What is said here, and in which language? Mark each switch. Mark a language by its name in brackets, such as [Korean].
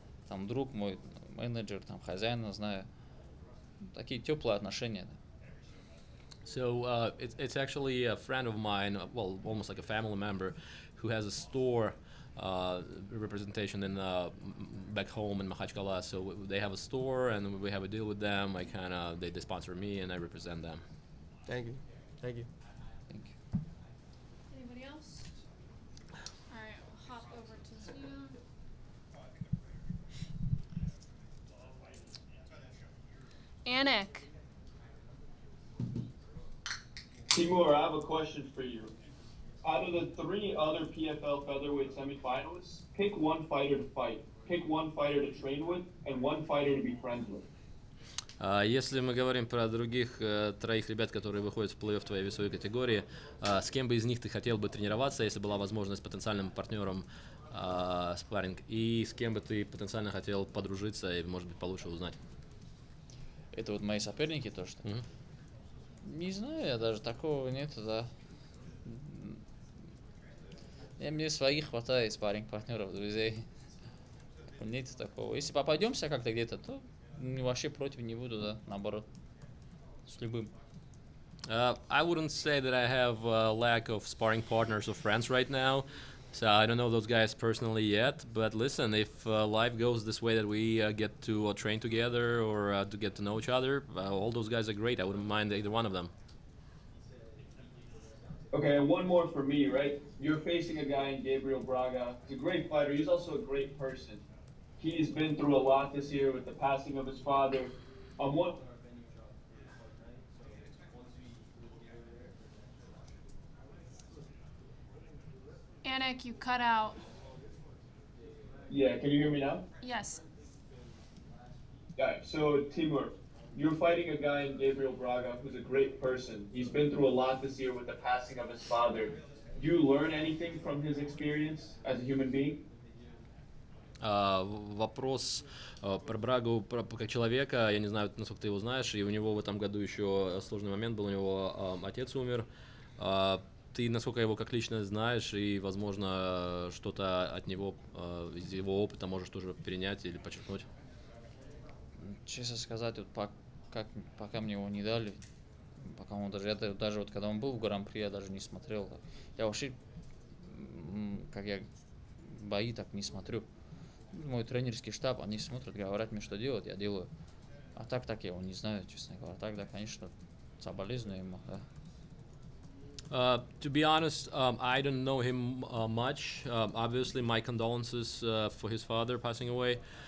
[Russian] Там друг мой, менеджер, там хозяина знаю. Такие теплые отношения. [English] So it's actually a friend of mine, well, almost like a family member, who has a store representation in back home in Makhachkala. So they have a store, and we have a deal with them. They sponsor me, and I represent them. Thank you. Thank you. Thank you. Anybody else? All right, we'll hop over to Zoom. Anik. Timur, I have a question for you. Out of the 3 other PFL featherweight semifinalists, pick one fighter to fight, pick one fighter to train with, and one fighter to be friends with. [Russian] Если мы говорим про других 3 ребят, которые выходят в плей-офф твоей весовой категории, с кем бы из них ты хотел бы тренироваться, если была возможность с потенциальным партнером спарринг, и с кем бы ты потенциально хотел подружиться и, может быть, получше узнать? Это вот мои соперники, то что? Не знаю, я даже такого нету, да. Мне своих хватает, спарринг-партнеров, друзей. Нет такого. Если попадемся как-то где-то, то вообще против не буду, да, наоборот. С любым. [English] I wouldn't say that I have a lack of sparring partners or friends right now. So I don't know those guys personally yet. But listen, if life goes this way that we get to train together or to get to know each other, all those guys are great. I wouldn't mind either one of them. Okay, and one more for me, right? You're facing a guy in Gabriel Braga. He's a great fighter. He's also a great person. He's been through a lot this year with the passing of his father. Anik, you cut out. Yeah, can you hear me now? Yes. Yeah, so Timur, you're fighting a guy in Gabriel Braga who's a great person. He's been through a lot this year with the passing of his father. Do you learn anything from his experience as a human being? [Russian] Вопрос про Брагу, как человека, я не знаю, насколько ты его знаешь, и у него в этом году еще сложный момент был, у него отец умер. Ты, насколько его как личность знаешь, и, возможно, что-то от него, из его опыта можешь тоже перенять или подчеркнуть? Честно сказать, вот пока мне его не дали, пока он даже вот когда он был в Гран-при, я даже не смотрел. Я вообще, как я бои так не смотрю. Мой тренерский штаб, они смотрят, говорят мне, что делать, я делаю. А так я его не знаю, честно говоря. Так, да, конечно, соболезную ему, да. [English] To be honest, I don't know him much. Obviously, my condolences for his father passing away.